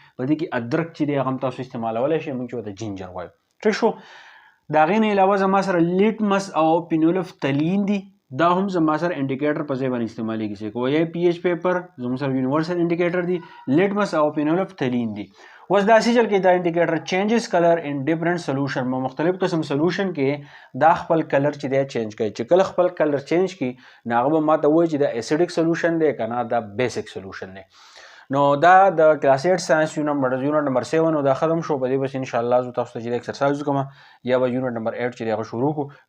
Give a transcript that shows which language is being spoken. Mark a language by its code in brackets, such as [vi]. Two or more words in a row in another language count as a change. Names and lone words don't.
[ps] په دې کې ادرک چې دی هغه هم تاسو استعمالولی شئ موږ چې ورته جینجر وایو. ټیک شو. د هغې نه علاوه زما سره لیټمس او پینولفتلین دي دا هم زما سره انډیکیټر په ځای باندې استعمالیږي چې وایي [en] pH paper [ps] زموږ سره [en] universal indicator [ps] دي لیټمس او پینولفتلین دي. اوس داسې چل کې دا [en] indicator changes colour in different solution [ps] مختلف قسم سولوشن کې دا خپل کلر چې دی چینج کوي چې کله خپل [en] colour change [ps] کړي نو هغه به ما ته وایي چې دا [en] acidic solution [ps] دی که نه دا [en] basic solution [ps] دی. نو دا د [en] class 8 science unit number 7 [ps] نو دا ختم شو. په دې بس انشاءالله زه تاسو ته چې د ایکسرسایز کوم یا به [en] unit number 8 [ps] چې دی هغه شروع کړو.